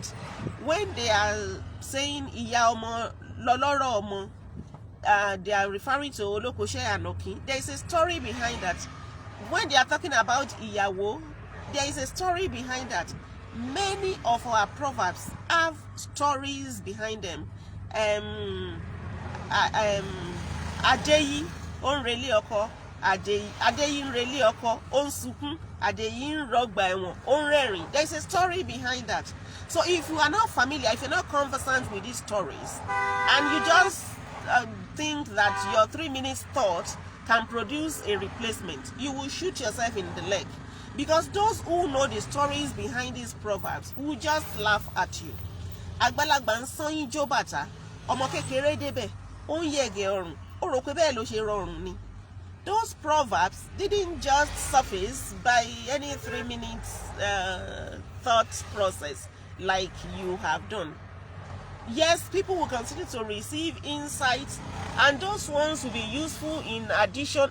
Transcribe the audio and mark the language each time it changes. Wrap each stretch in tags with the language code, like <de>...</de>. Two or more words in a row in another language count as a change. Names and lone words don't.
<en>When they are saying they are referring to</en> <yo>Olokoshe Anoki,</yo> <en>there is a story behind that. When they are talking about Iyawo, there is a story behind that. Many of our proverbs have stories behind them.</en> <yo>Adeyi onreli oko, Adeyi nreli oko, onsukun, Adeyi nrogba ewon, onrerin.</yo> <en>There is a story behind that. So if you are not familiar, if you're not conversant with these stories, and you just think that your 3 minutes thought can produce a replacement, you will shoot yourself in the leg. Because those who know the stories behind these proverbs will just laugh at you.</en> <yo>Agbalagba Sanyin jo Bàtá, ọmọ kékeré débẹ̀, ó ń yẹ̀gẹ̀ ọrùn, ó rò pé bẹ́ẹ̀ ló ṣe rọrùn ni.</yo> <en>Those proverbs didn't just surface by any 3 minutes thought process like you have done. Yes, people will continue to receive insights, and those ones will be useful in addition.</en>